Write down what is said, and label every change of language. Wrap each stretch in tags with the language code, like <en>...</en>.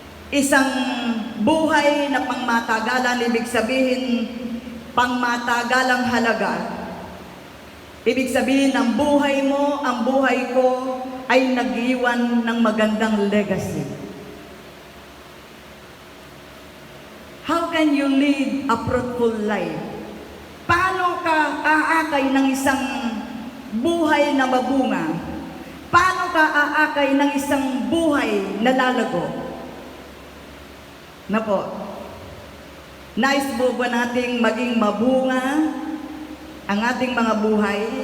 <tl>Isang buhay na pangmatagalan, ibig sabihin, pangmatagalang halaga. Ibig sabihin, ang buhay mo, ang buhay ko, ay nag-iwan ng magandang legacy.</tl> <en>How can you live a fruitful life?</en> <tl>Paano ka aakay ng isang buhay na mabunga? Paano ka aakay ng isang buhay na lalago? Nais po ba nating maging mabunga ang ating mga buhay?</tl>